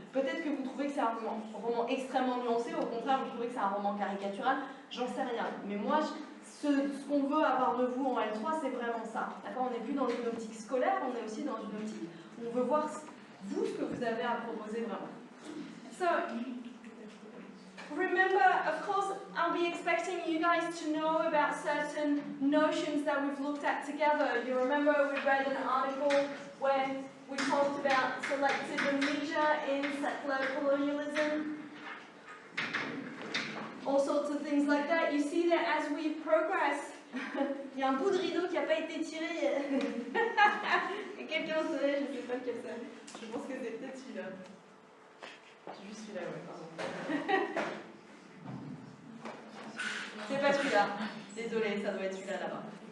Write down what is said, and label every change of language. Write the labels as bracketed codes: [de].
[fr] Peut-être que vous trouvez que c'est un roman extrêmement nuancé, au contraire, vous trouvez que c'est un roman caricatural, j'en sais rien. Mais moi, ce qu'on veut avoir de vous en L3, c'est vraiment ça. D'accord? On n'est plus dans une optique scolaire, on est aussi dans une optique où on veut voir, vous, ce que vous avez à proposer vraiment. [en] So, remember, of course, I'll be expecting you guys to know about certain notions that we've looked at together. You remember we read an article where we talked about selective amnesia in settler colonialism. All sorts of things like that. You see that as we progress, [fr] il y a un bout de rideau qui n'a pas été tiré. Et quelqu'un au soleil, je ne sais pas lequel c'est. Je pense que c'est peut-être celui-là. C'est juste celui-là, ouais, pardon. C'est pas celui-là. Désolée, ça doit être celui-là là-bas.